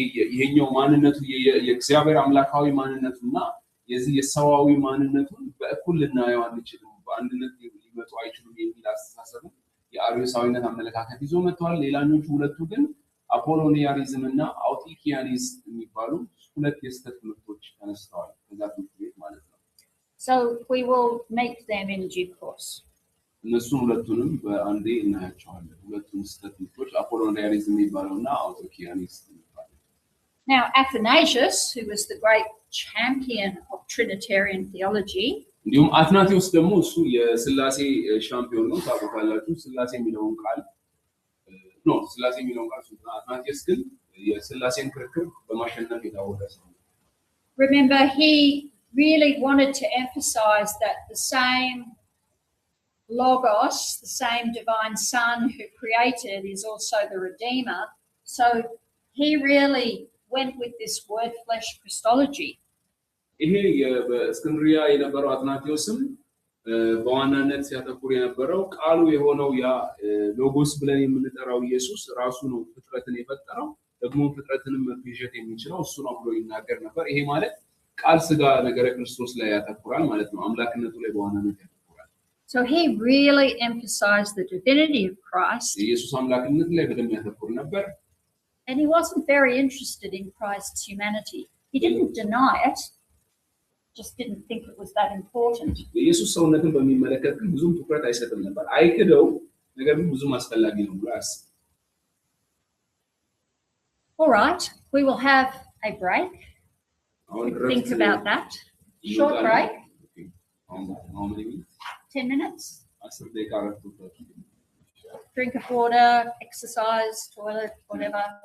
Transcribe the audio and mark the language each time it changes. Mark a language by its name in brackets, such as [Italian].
[Amharic] ይሄኛው ማንነቱ የእግዚአብሔር አምላካዊ ማንነቱና የዚህ የሰዋዊ ማንነቱን በእኩል ልናየው አንችልም፣ በአንድነት ሊመጡ አይችሉም የሚል አስተሳሰብ የአርዮሳዊነት አመለካከት ይዞ መጥቷል። ሌላኞቹ ሁለቱ ግን አፖሎኒያኒዝም እና አውቲኪያኒዝም የሚባሉ ሁለት የስህተት ትምህርቶች ተነስተዋል ከዛ ትምህርት ቤት ማለት ነው። [English] So we will make them in due course. [Amharic] እነሱን ሁለቱንም በአንዴ እናያቸዋለን። ሁለቱም ስህተት ትምህርቶች አፖሎኒያኒዝም የሚባለውና አውቲኪያኒዝም የሚባለው። [English] Now Athanasius, who was the great champion of Trinitarian theology, [Amharic] እንዲሁም አትናቴዎስ ደግሞ እሱ የሥላሴ ሻምፒዮን ነው። ታውቃላችሁ ሥላሴ የሚለውን ቃል ሥላሴ የሚለውን ቃል አትናቴዎስ ግን የሥላሴን ክርክር በማሸነፍ የታወቀ ሰው ነው። [English] Remember, he really wanted to emphasize that the same Logos, the same divine Son who created, is also the Redeemer. So he really went with this word flesh Christology. [Amharic] ይሄ በእስክንድርያ የነበረው አትናቴዎስም በዋናነት ሲያተኩር የነበረው ቃሉ የሆነው ያ ሎጎስ ብለን የምንጠራው ኢየሱስ ራሱ ነው ፍጥረትን የፈጠረው፣ ደግሞ ፍጥረትንም መቤዠት የሚችለው እሱ ነው ብሎ ይናገር ነበር። ይሄ ማለት ቃል ሥጋ ነገረ ክርስቶስ ላይ ያተኩራል ማለት ነው። አምላክነቱ ላይ በዋናነት ያተኩራል። [English] So he really emphasized the divinity of Christ. [Amharic] ኢየሱስ አምላክነት ላይ በደንብ ያተኩር ነበር። [English] And he wasn't very interested in Christ's humanity. He didn't deny it. Just didn't think it was that important. [Amharic] ኢየሱስ ሰውነትን በሚመለከት ግን ብዙም ትኩረት አይሰጥም ነበር። አይክደው፣ ነገር ግን ብዙም አስፈላጊ ነው ብሎ አያስብም። [English] All right, we will have a break. Think about that. Short break. How many minutes? 10 minutes. [Amharic] 10 ደቂቃ ረፍት። [English] Drink of water, exercise, toilet, whatever.